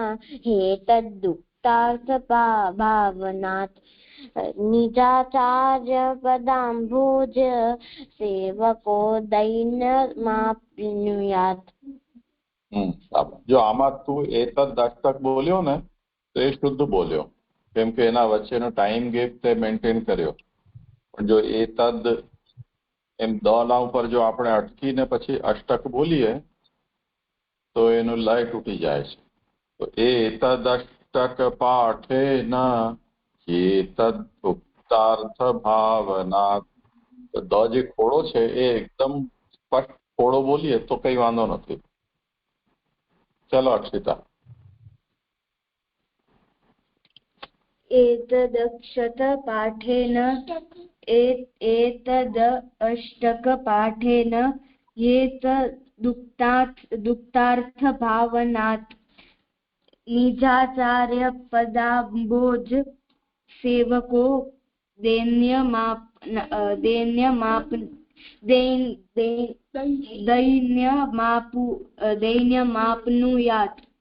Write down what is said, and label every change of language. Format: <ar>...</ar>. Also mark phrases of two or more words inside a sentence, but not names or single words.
<sa>हेतदुक्तार्थभावनात् निजाचार्यपदाम्भोज सेवको दैन्यमाप्नुयात्.</sa> <gu>જો આમાં તું</gu> <sa>एतद अष्टक</sa> <gu>બોલ્યો ને તો એ શુદ્ધ બોલ્યો, કેમ કે એના વચ્ચેનો</gu> <en>time gap</en> <gu>તે મેન્ટેન કર્યો. પણ જો એતદ એમ દ ના ઉપર જો આપણે અટકીને પછી અષ્ટક બોલીએ તો એનું લય તૂટી જાય છે. તો</gu> <sa>एतद अष्टक पाठे न एतद उक्तार्थ भावना,</sa> <gu>દ જે ખોડો છે એ એકદમ સ્પષ્ટ ખોડો બોલીએ તો કઈ વાંધો નથી. ચલો અક્ષિતા.</gu> <sa>एतद् अष्टकपाठेन दुक्तार्थभावनात् निजाचार्यपदाम्भोज सेवको दैन्यमाप्नुयात्.</sa>